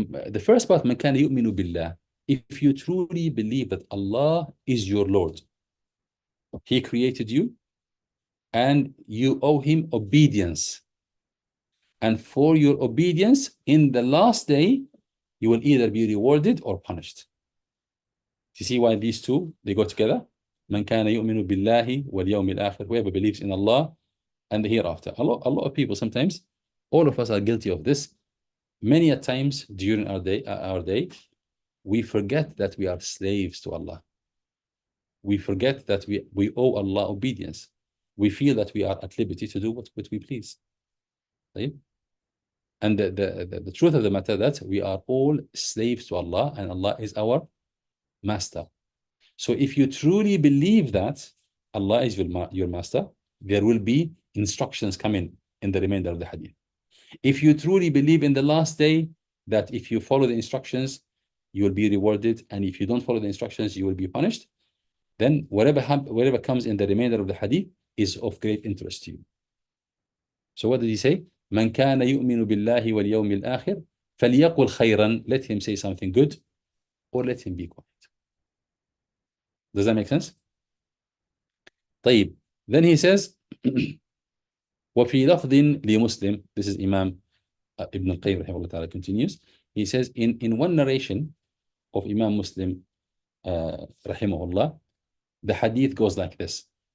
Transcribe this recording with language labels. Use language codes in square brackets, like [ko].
[en] The first part, [ar] من كان يؤمن بالله. [en] If you truly believe that Allah is your Lord, He created you, and you owe Him obedience. And for your obedience, in the last day, you will either be rewarded or punished. Do you see why these two, they go together? [ar] من كان يؤمن بالله واليوم الآخر. [en] Whoever believes in Allah and the hereafter. A lot of people sometimes, all of us are guilty of this. Many a times during our day, we forget that we are slaves to Allah. We forget that we owe Allah obedience. We feel that we are at liberty to do what we please. Right? And the truth of the matter that we are all slaves to Allah, and Allah is our master. So if you truly believe that Allah is your master, there will be instructions coming in the remainder of the hadith. If you truly believe in the last day, that if you follow the instructions, you will be rewarded, and if you don't follow the instructions, you will be punished, then whatever comes in the remainder of the hadith is of great interest to you. So what did he say? [ar] من كان يؤمن بالله واليوم الآخر فليقل خيرا. [en] Let him say something good, or let him be quiet. Does that make sense? طيب. Then he says [ar] وفي لفظ لمسلم. [en] This is Imam Ibn Qayyim رحمه الله تعالى continues. He says in one narration of Imam Muslim رحمه الله, the hadith goes like this.